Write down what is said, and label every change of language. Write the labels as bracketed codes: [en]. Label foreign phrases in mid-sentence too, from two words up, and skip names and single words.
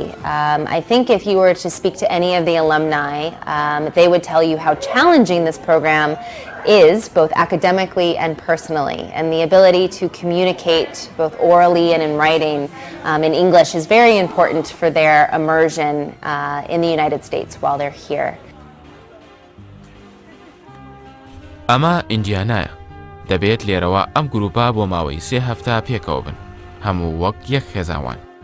[en] I think if you were to speak to any of the alumni, they would tell you how challenging this program is, both academically and personally. And the ability to communicate both orally and in writing in English is very important for their immersion in the United States while they're here. [ckb] ئەمە ئیندیانایە. دەبێت لێرەوە ئەم گروپە بۆ ماوەی 3 هەفتە پێکەوە بن. هەموو وەک یەک خێزانوان.